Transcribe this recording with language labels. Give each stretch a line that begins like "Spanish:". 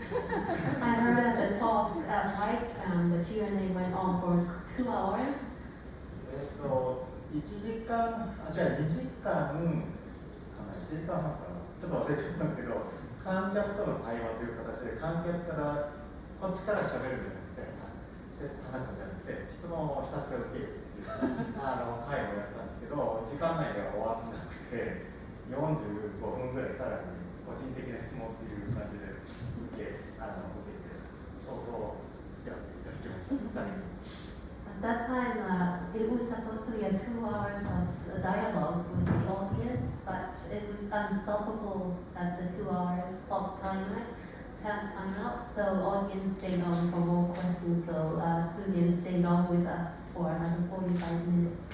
English: I heard at the talk at YCAM, the Q&A went on for 2 hours.
Japanese: 1時間、2時間、1時間半かな、ちょっと忘れちゃったんですけど、観客との対話という形で、観客からこっちから喋るんじゃなくて、話すんじゃなくて、質問をひたすら受けるっていう会をやったんですけど、時間内では終わらなくて、45分ぐらいさらに個人的な質問っていう感じで受けて、相当付き合っていただきました。
English: At that time, it was supposed to be 2 hours of dialogue with the audience, but it was unstoppable at the 2 hours clock time out, so audience stayed on for more questions, so Tsugen stayed on with us for another 45 minutes.